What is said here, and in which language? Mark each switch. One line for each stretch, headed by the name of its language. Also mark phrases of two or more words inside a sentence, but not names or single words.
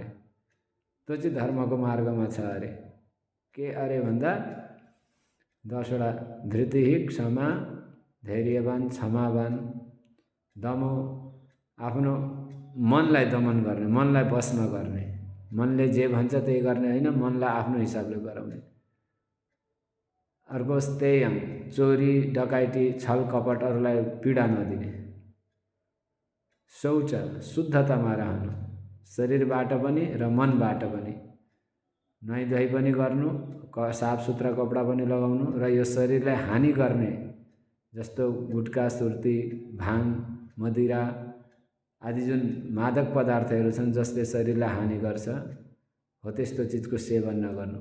Nepali: त्यो चाहिँ धर्मको मार्गमा छ अरे। के अरे भन्दा 10वटा: धृति, क्षमा, धैर्यवान, क्षमावान, दमो, आफ्नो मनलाई दमन गर्ने, मनलाई वशमा गर्ने, मनले जे भन्छ त्यही गर्ने होइन, मनलाई आफ्नो हिसाबले गराउने। अर्को स्तेयम, चोरी, डकाइती, छल कपट, अरूलाई पीडा नदिने। शौच, शुद्धतामा रहनु, शरीरबाट पनि र मनबाट पनि। नुहाइधुवाइ पनि गर्नु, साफ सुथरा कपडा पनि लगाउनु, र यो शरीरलाई हानि गर्ने जस्तो गुटखा, सुर्ती, भाङ, मदिरा आदि जुन मादक पदार्थहरू छन्, जसले शरीरलाई हानि गर्छ, हो त्यस्तो चिजको सेवन नगर्नु।